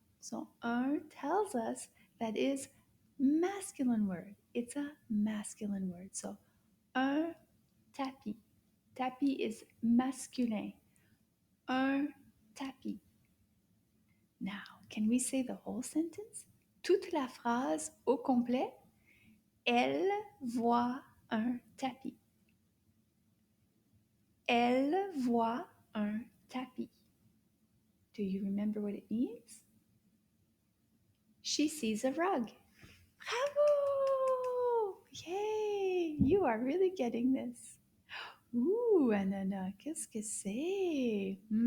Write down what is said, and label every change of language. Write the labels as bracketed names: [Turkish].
[English] So un tells us that is masculine word. It's a masculine word. So un tapis. Tapis is masculin. un tapis. Now, can we say the whole sentence? [French] Toute la phrase au complet. Elle voit un tapis. Elle voit un tapis. [English] Do you remember what it means? She sees a rug. Bravo! Yay! You are really getting this. [French] Ooh, Ananas, qu'est-ce que c'est?